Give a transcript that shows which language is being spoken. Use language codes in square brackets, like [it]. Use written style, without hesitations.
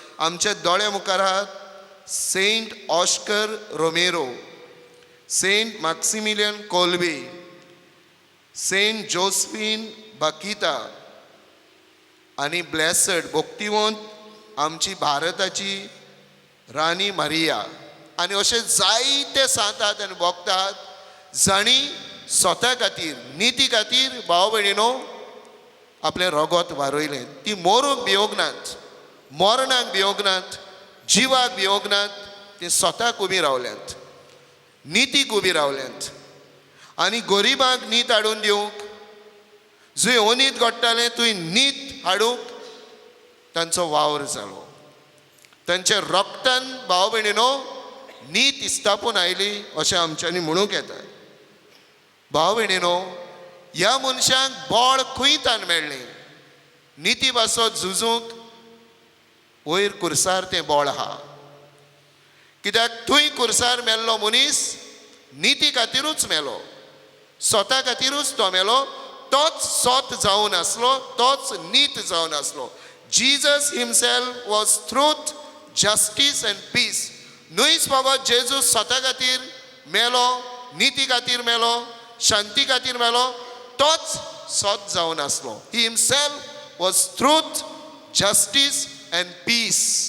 [kok] आमचे दोळे मुखार आहात सेंट ऑस्कर रोमेरो, सेंट मॅक्सिमिलियन कोल्बे, सेंट जोसेफीन बाकिता आनी ब्लेसड भक्तिवंत आमची भारताची राणी मारिया. आनी अशे जायते सांत आहात आनी भक्त आहात जाणी स्वता खातीर, निती खातीर भाव भयणीनो आपलें रगत वारोयलें. ती मरूंक भियोगनात, मरणाक भियोगनात, जिवाक भियोगनात. ते स्वताक उबी रावल्यांत, नितीक उबी रावल्यांत. आनी गरिबांक नीत हाडून दिवंक, जंय ओनीत घडटालें थंय नीत हाडूंक तांचो वावर जालो. तांच्या रगतान भाव भयणीनो नीत इस्तापून आयली अशें आमच्यांनी म्हणूंक येता. भाव भयणीनो, ह्या मनशांक बळ खंयतान मेळ्ळें. निती पासत झुजूंक वयर कुर्सार तें बळ आहा. कित्याक थंय कुर्सार मेल्लो मनीस निती खातीरूच मेलो, स्वता खातीरूच तो मेलो. तोच सत जावन आसलो, तोच नीत जावन आसलो. [en] Jesus himself was truth, justice and peace. [kok] न्हयच बाबा जेजू स्वता खातीर मेलो, निती खातीर मेलो, शांती खातीर मेलो, तोच सत जावन आसलो. [en] He himself was truth, justice and peace.